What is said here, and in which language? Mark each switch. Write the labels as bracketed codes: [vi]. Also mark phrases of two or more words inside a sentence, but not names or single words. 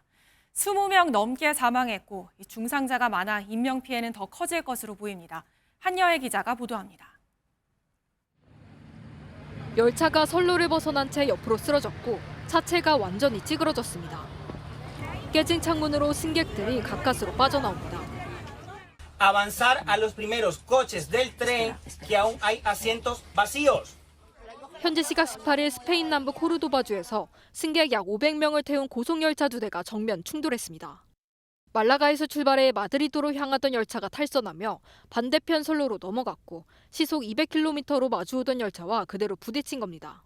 [ko] 20명 넘게 사망했고 중상자가 많아 인명피해는 더 커질 것으로 보입니다. 한여혜 기자가 보도합니다. 열차가 선로를 벗어난 채 옆으로 쓰러졌고 차체가 완전히 찌그러졌습니다. 깨진 창문으로 승객들이 가까스로 빠져나옵니다. [es] Avanzar a los primeros coches del tren que aún hay asientos vacíos. [ko] 현지 시각 18일 스페인 남부 코르도바주에서 승객 약 500명을 태운 고속열차 2대가 정면 충돌했습니다. 말라가에서 출발해 마드리드로 향하던 열차가 탈선하며 반대편 선로로 넘어갔고 시속 200km로 마주오던 열차와 그대로 부딪힌 겁니다.